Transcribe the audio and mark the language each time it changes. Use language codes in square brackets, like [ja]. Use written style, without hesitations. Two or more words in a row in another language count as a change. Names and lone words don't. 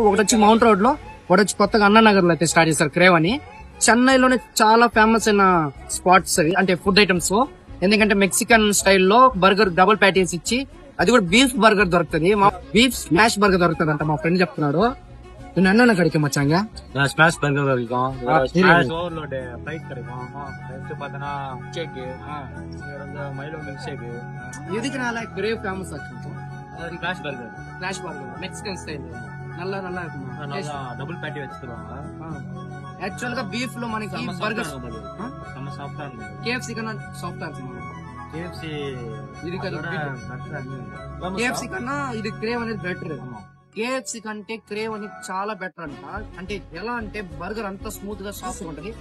[te] ఒకటి వచ్చి మౌంట్ రోడ్ లో, ఒకటి వచ్చి కొత్తగా అన్నా నగర్ లో అయితే స్టార్ట్ చేశారు క్రేవ్ అని. చెన్నైలోనే చాలా ఫేమస్ అయిన స్పాట్స్ అవి, అంటే [en] food items. [te] ఎందుకంటే మెక్సికన్ స్టైల్లో [en] burger double patties [te] ఇచ్చి, అది కూడా బీఫ్ బర్గర్ దొరుకుతుంది. [en] beef smash burger [te] దొరుకుతుంది అంట మా ఫ్రెండ్ చెప్తున్నాడు. నేను అన్న [ta] கிடைக்கும் மச்சாங்க. [en] smash burger [ta] இருக்கும். [en] smash overload fried [ta] கிடைக்கும். நெக்ஸ்ட் பார்த்தனா கேக், வந்து மைலோ [en] milk shake. [ta] இதுக்குனால கிரேவ் ஃபேமஸ் ஆச்சு. அது [en] crash burger Mexican style. [ta] நல்லா இருக்கும். நல்லா [en] double patty [ta] வச்சிருவாங்க. [te] యాక్చువల్ గా బీఫ్ లో మనకి బర్గర్ సాఫ్ట్ ఉంటుంది. KFC కన్నా సాఫ్ట్ ఉంటుంది. KFC కన్నా ఇది క్రేవ్ అనేది బెటర్. KFC కంటే క్రేవ్ అనేది చాలా బెటర్ అంట. అంటే ఎలా అంటే బర్గర్ అంతా స్మూత్ గా సాఫ్ట్ గా ఉంటది.